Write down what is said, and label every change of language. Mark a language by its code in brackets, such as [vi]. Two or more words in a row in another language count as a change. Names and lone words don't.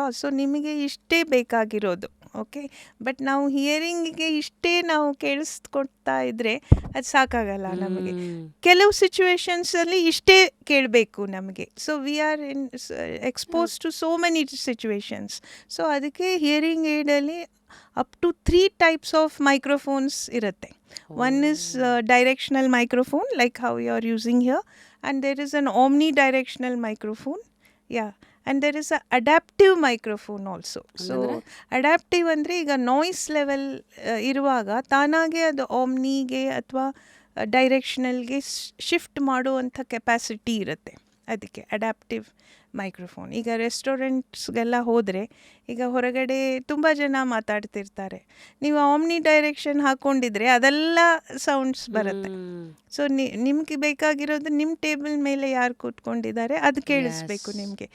[kn] ಸೊ ನಿಮಗೆ ಇಷ್ಟೇ ಬೇಕಾಗಿರೋದು, ಓಕೆ. ಬಟ್ ನಾವು ಹಿಯರಿಂಗಿಗೆ ಇಷ್ಟೇ ನಾವು ಕೇಳಿಸ್ಕೊಡ್ತಾ ಇದ್ರೆ ಅದು ಸಾಕಾಗಲ್ಲ ನಮಗೆ. ಕೆಲವು ಸಿಚುವೇಶನ್ಸಲ್ಲಿ ಇಷ್ಟೇ ಕೇಳಬೇಕು ನಮಗೆ. [en] so we are expose to so many situations. [kn] ಸೊ ಅದಕ್ಕೆ ಹಿಯರಿಂಗ್ ಏಡಲ್ಲಿ [en] up to 3 types of microphones [kn] irutte. [en] One is directional microphone, like how you are using here, and there is an omnidirectional microphone. Yeah, and there is a adaptive microphone also. So adaptive [kn] ಅಂದ್ರೆ ಈಗ [en] noise level [kn] iruvaga taanage adu omni ge athwa directional ge shift ಮಾಡುವಂಥ ಕೆಪಾಸಿಟಿ ಇರುತ್ತೆ ಅದಕ್ಕೆ [en] adaptive microphone. [kn] ಈಗ ರೆಸ್ಟೋರೆಂಟ್ಸ್ಗೆಲ್ಲ ಹೋದರೆ ಈಗ ಹೊರಗಡೆ ತುಂಬ ಜನ ಮಾತಾಡ್ತಿರ್ತಾರೆ, ನೀವು [en] omni direction [kn] ಹಾಕ್ಕೊಂಡಿದ್ರೆ ಅದೆಲ್ಲ ಸೌಂಡ್ಸ್ ಬರುತ್ತೆ. ಸೊ ನಿಮ್ಗೆ ಬೇಕಾಗಿರೋದು ನಿಮ್ಮ ಟೇಬಲ್ ಮೇಲೆ ಯಾರು ಕೂತ್ಕೊಂಡಿದ್ದಾರೆ ಅದು ಕೇಳಿಸ್ಬೇಕು ನಿಮಗೆ.